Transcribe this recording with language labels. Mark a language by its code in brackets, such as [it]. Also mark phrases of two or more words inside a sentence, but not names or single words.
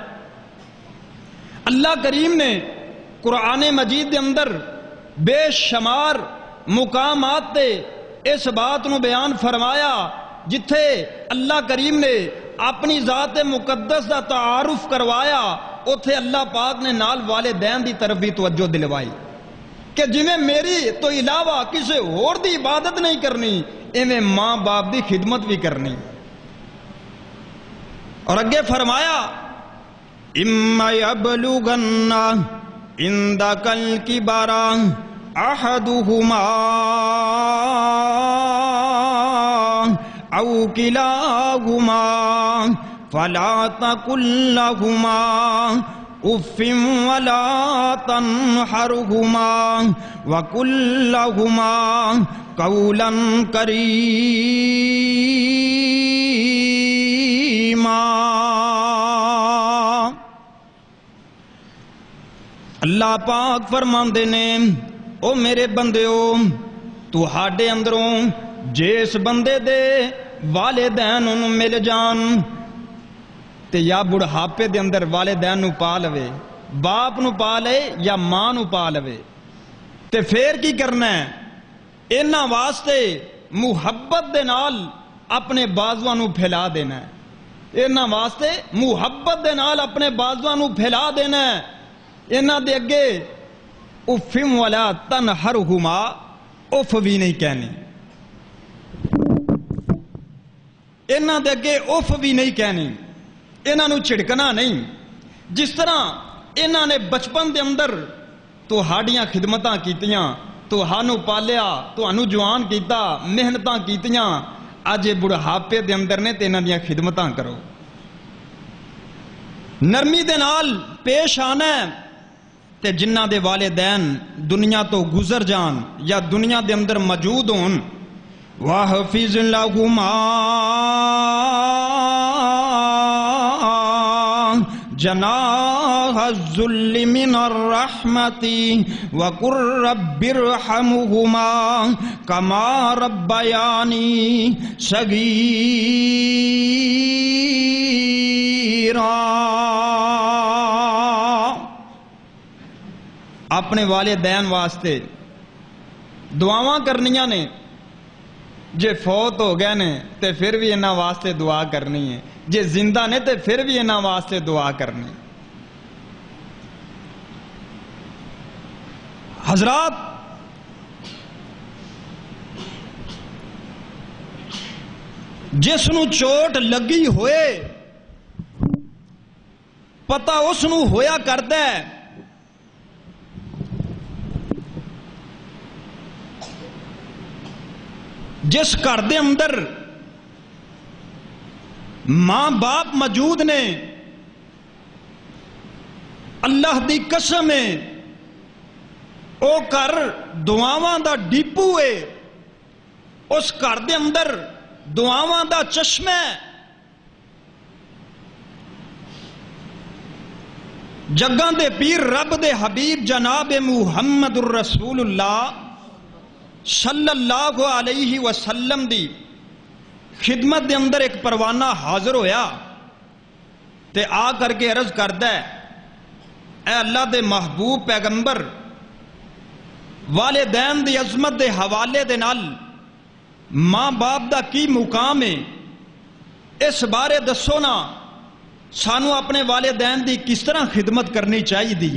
[pa] اللہ کریم نے قرآن مجید دے اندر بے شمار مقامات تے اس بات نو بیان فرمایا جتھے اللہ کریم نے اپنی ذات مقدس دا تعارف کروایا اتھے اللہ پاک نے نال والدین دی طرف بھی توجہ دلوائی کہ جویں میری تو علاوہ کسے اور دی عبادت نہیں کرنی ایویں ماں باپ دی خدمت بھی کرنی اور اگے فرمایا [ar] اِمَّا يَبْلُغَنَّ عِنْدَكَ الْكِبَرَ أَحَدُهُمَا أَوْ كِلَاهُمَا فَلَا تَقُل لَّهُمَا اف ولا تنہرہما وقل لہما قولا کریما۔ [pa] اللہ پاک فرماندے نے او میرے بندیو تہاڈے اندروں جس بندے دے والدین نوں مل جان تے یا بڑھاپے دے اندر والدین نوں پا لوے، باپ نوں پا لے یا ماں نوں پا لوے، تے پھر کی کرنا ہے؟ انہاں واسطے محبت دے نال اپنے بازواں نوں پھیلا دینا ہے، انہاں واسطے محبت دے نال اپنے بازواں نوں پھیلا دینا ہے۔ انہاں دے اگے [ar] اف ولا تنہرہما، [pa] اف بھی نہیں کہنی، انہاں دے اگے اف بھی نہیں کہنی، انہاں نوں چھڑکنا نہیں۔ جس طرح انہاں نے بچپن دے اندر تہاڈیاں خدمتاں کیتیاں، تہانوں پالیا، تہانوں جوان کیتا، محنتاں کیتیاں، اج بڑھاپے دے اندر نے تے انہاں دیاں خدمتاں کرو، نرمی دے نال پیش آنا ہے۔ تے جنہ دے والدین دنیا تو گزر جان یا دنیا دے اندر موجود ہون، [ar] وَحْفِظْ لَهُمَا جَنَاحَ الذُّلِّ مِنَ الرَّحْمَةِ وَقُلْ رَبِّ ارْحَمْهُمَا كَمَا رَبَّيَانِي صَغِيرًا۔ [pa] اپنے والدین واسطے دعاواں کرنیاں نے، جے فوت ہو گئے نے تے پھر بھی انہاں واسطے دعا کرنی ہے، جے زندہ نے تے پھر بھی انہاں واسطے دعا کرنی۔ حضرات جس نو چوٹ لگی ہوئے پتہ اس نو ہویا کردا ہے، جس گھر دے اندر ماں باپ موجود نے، اللہ دی قسم ہے او گھر دعاواں دا ڈیپو ہے، اس گھر دے اندر دعاواں دا چشمہ ہے۔ جگاں دے پیر رب دے حبیب جناب محمد الرسول اللہ [ar] صلی اللہ علیہ وسلم [pa] دی خدمت دے اندر ایک پروانہ حاضر ہویا تے آ کر کے عرض کردا ہے، اے اللہ دے محبوب پیغمبر، والدین دی عظمت دے حوالے دے نال ماں باپ دا کی مقام ہے، اس بارے دسو نا، سانو اپنے والدین دی کس طرح خدمت کرنی چاہیے دیئے۔